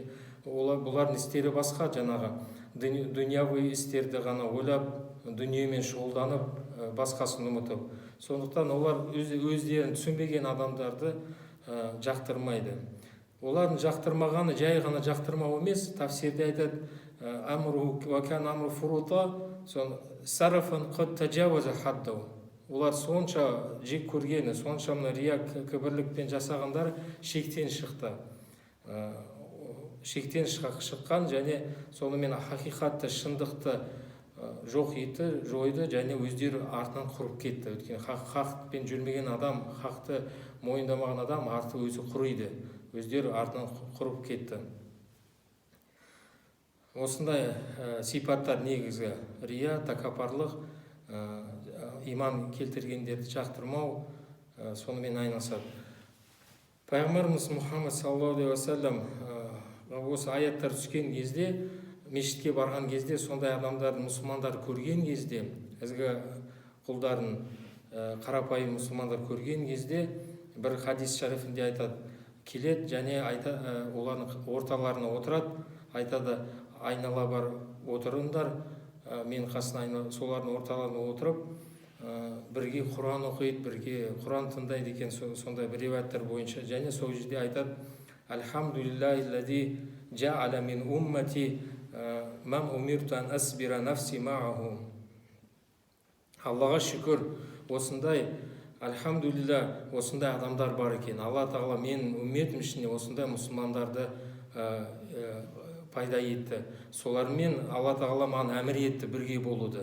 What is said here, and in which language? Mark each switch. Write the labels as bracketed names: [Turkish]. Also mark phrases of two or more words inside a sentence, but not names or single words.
[Kazakh] Бұлардың істері басқа, жаңағы дүнияви істерді ғана ойлап, дүниемен шұғылданып, басқасын ұмытып. Сондықтан олар өздерін түсінбеген адамдарды жақтырмайды. Олардың жақтырмағаны жай ғана жақтырмау емес, тафсирде айтады: [Arabic] «أمر وكان أمره فرطا سرفا قد تجاوز حده». [Kazakh] Олар сонша жек көргені, сонша рия кібірлікпен жасағандар шектен шықты. Шектен шыққан және сонымен хақиқатты, шындықты жоқ еті, жойды және өздері артынан құрып кетті. Өйткені хақпен жүрмеген адам, хақты мойындамаған адам арты өзі құриды. Өздері артынан құрып кетті. Осындай сипаттар негізгі: рия, тәкаппарлық, иман келтіргендерді жақтырмау, сонымен айналысады. Пайғамбарымыз Мұхаммад [Arabic] صلى الله عليه وسلم [Kazakh] осы аяттар түскен кезде, мешітке барған кезде, сондай адамдардың, мұсылмандар көрген кезде, ізгі құлдарын, қарапайым мұсылмандар көрген кезде, бір хадис шарифінде айтады, келеді және олардың орталарына отырады, айтады: айнала бар отырыңдар, мен қасына солардың орталарына отырып, бірге Құран оқиды, бірге Құран тыңдайды екен, сондай бір риуаяттар бойынша. Және сол жерде айтады: [Arabic] الحمد لله جعل من أمتي من أمرت أن أصبر نفسي معه. [Kazakh] Аллаға шүкір, осындай, альхамдулилля, осындай адамдар бар екен. Алла Тағала мен үмметім ішіне осындай мұсылмандарды пайда етті. Солармен Алла Тағала маған әмір етті бірге болуды.